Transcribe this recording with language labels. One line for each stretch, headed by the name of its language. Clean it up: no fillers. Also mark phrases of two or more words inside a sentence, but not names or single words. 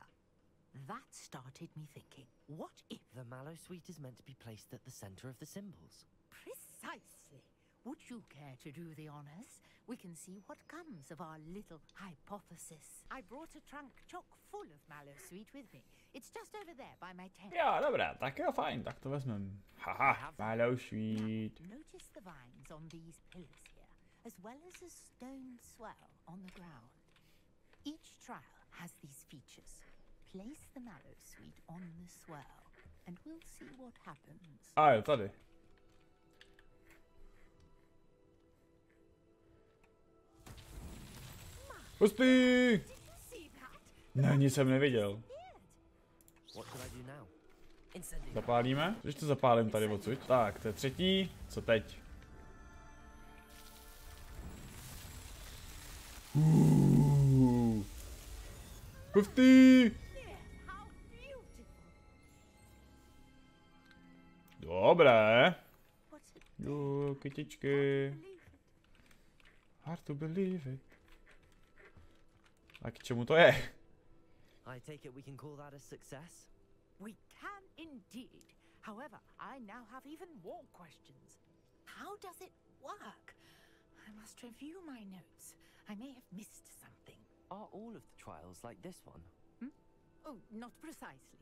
English: That started me thinking, what if... The Mallowsweet is meant to be placed at the center of the symbols. Precisely. Would you care to do the honors? We can see what comes of our little hypothesis. I brought a trunk chock full of Mallowsweet with me. It's just over there by my tent.
Czech: Jo, dobré, tak jo, fajn, tak to vezmem.
English: Haha, Mallowsweet. Notice the vines on these pillars here, as well as a stone swirl on the ground. Each trial has these features. Place the Mallowsweet on the swirl, and we'll see what happens.
Czech: A jo, tady. Hustý! Ne, nic jsem neviděl. Zapálíme? Když to zapálím tady odsud. Tak, to je třetí. Co teď? Hustý! Dobré. Jo, kytičky.
English: Hard to believe it.
Czech: A k čemu to je?
English: I take it we can call that a success? We can indeed. However, I now have even more questions. How does it work? I must review my notes. I may have missed something. Are all of the trials like this one? Oh, not precisely.